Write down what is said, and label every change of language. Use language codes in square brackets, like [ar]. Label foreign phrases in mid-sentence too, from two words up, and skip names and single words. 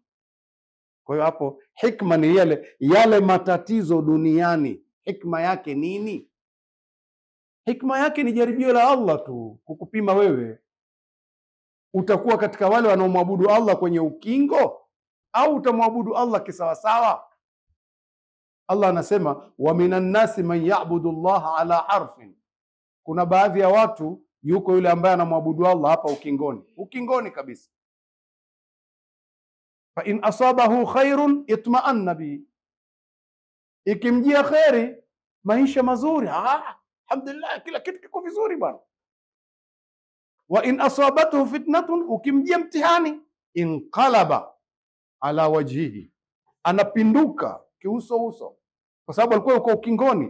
[sw] Kwa hiyo hapo hikma ni yale matatizo duniani, hikma yake nini? Hikma yake ni jaribio la Allah tu kukupima wewe. Utakuwa katika wale wanaomwabudu Allah kwenye ukingo au utamwabudu Allah kisawasawa? Allah anasema [ar] ومن الناس من يعبد الله على حرف. [sw] Kuna baadhi ya watu, yuko yule ambaye anamwabudu Allah hapa ukingoni kabisa. [ar] فإن أصابه خير اطمأن به, [sw] ikimjia khairi, maisha mazuri, alhamdulillah, kila kitu kiko vizuri bwana. [ar] وإن أصابته فتنة, [sw] ukimjia mtihani, [ar] انقلب على وجهه, [sw] anapinduka kiuso, kwa sababu alikuwa yuko ukingoni.